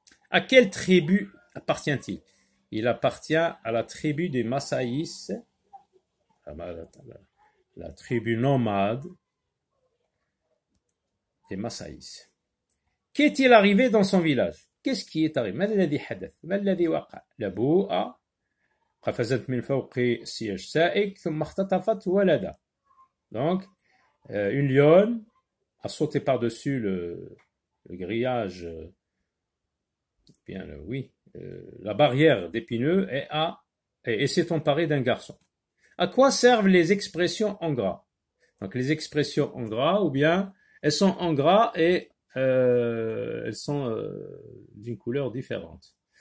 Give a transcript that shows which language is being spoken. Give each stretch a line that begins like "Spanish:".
French: À quelle tribu appartient-il? Il appartient à la tribu des Massaïs, la tribu nomade des Massaïs. Qu'est-il arrivé dans son village? Qu'est-ce qui est arrivé?
Arabic: ما الذي حدث؟ ما الذي وقع؟ لبوءة قفزت من فوق سياج سائق ثم اختطفت ولدا.
French: Donc, une lionne a sauté par-dessus le grillage, la barrière d'épineux et s'est emparée d'un garçon. À quoi servent les expressions en gras? Donc, les expressions en gras, ou bien elles sont en gras et elles sont d'une couleur différente.